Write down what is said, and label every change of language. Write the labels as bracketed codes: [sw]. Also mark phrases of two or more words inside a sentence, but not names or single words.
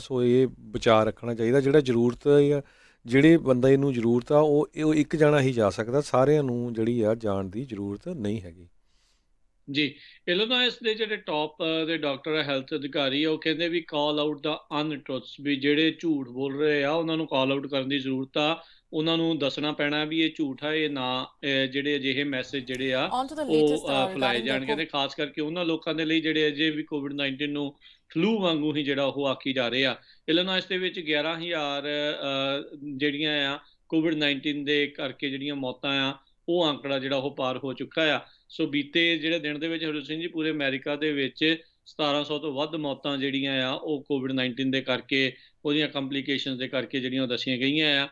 [pa] ਸੋ ਇਹ ਬਚਾਅ ਰੱਖਣਾ ਚਾਹੀਦਾ, ਜਿਹੜਾ ਜ਼ਰੂਰਤ ਆ ਜਿਹੜੇ ਬੰਦੇ ਨੂੰ ਜ਼ਰੂਰਤ ਆ ਉਹ ਇੱਕ ਜਾਣਾ ਹੀ ਜਾ ਸਕਦਾ, ਸਾਰਿਆਂ ਨੂੰ ਜਿਹੜੀ ਆ ਜਾਣ ਦੀ ਜ਼ਰੂਰਤ ਨਹੀਂ ਹੈਗੀ। ਜੀ, ਇਲੀਨੋਇਸ ਦੇ ਜਿਹੜੇ ਟੌਪ ਦੇ ਡਾਕਟਰ ਆ, ਹੈਲਥ ਅਧਿਕਾਰੀ ਆ, ਉਹ ਕਹਿੰਦੇ ਵੀ [en] call out the untruths, [pa] ਵੀ ਜਿਹੜੇ ਝੂਠ ਬੋਲ ਰਹੇ ਆ ਉਹਨਾਂ ਨੂੰ [en] call out [pa] ਕਰਨ ਦੀ ਜ਼ਰੂਰਤ ਆ। ਉਹਨਾਂ ਨੂੰ ਦੱਸਣਾ ਪੈਣਾ ਵੀ ਇਹ ਝੂਠ ਆ, ਇਹ ਨਾ ਜਿਹੜੇ ਅਜਿਹੇ ਮੈਸੇਜ ਜਿਹੜੇ ਆ [en] On to the latest [pa] ਉਹ ਫੈਲਾਏ [en] regarding the [pa] ਜਾਣਗੇ, ਤੇ ਖਾਸ ਕਰਕੇ ਉਹਨਾਂ ਲੋਕਾਂ ਦੇ ਲਈ ਜਿਹੜੇ ਅਜੇ ਵੀ ਕੋਵਿਡ-19 ਨੂੰ ਫਲੂ ਵਾਂਗੂ ਹੀ ਜਿਹੜਾ ਉਹ ਆਖੀ ਜਾ ਰਹੇ ਆ। ਇਲੀਨੋਇਸ ਦੇ ਵਿੱਚ 11,000 ਜਿਹੜੀਆਂ ਆ ਕੋਵਿਡ-19 ਦੇ ਕਰਕੇ ਜਿਹੜੀਆਂ ਮੌਤਾਂ ਆ, ਉਹ ਆંકੜਾ ਜਿਹੜਾ ਉਹ ਪਾਰ ਹੋ ਚੁੱਕਾ ਆ। ਸੋ ਬੀਤੇ ਜਿਹੜੇ ਦਿਨ ਦੇ ਵਿੱਚ ਹਰਜੋਤ ਸਿੰਘ ਜੀ ਪੂਰੇ ਅਮਰੀਕਾ ਦੇ ਵਿੱਚ 1700 ਤੋਂ ਵੱਧ ਮੌਤਾਂ ਜਿਹੜੀਆਂ ਆ ਉਹ ਕੋਵਿਡ-19 ਦੇ ਕਰਕੇ, ਉਹਦੀਆਂ ਕੰਪਲੀਕੇਸ਼ਨਸ ਦੇ ਕਰਕੇ ਜਿਹੜੀਆਂ ਉਹ ਦੱਸੀਆਂ ਗਈਆਂ ਆ।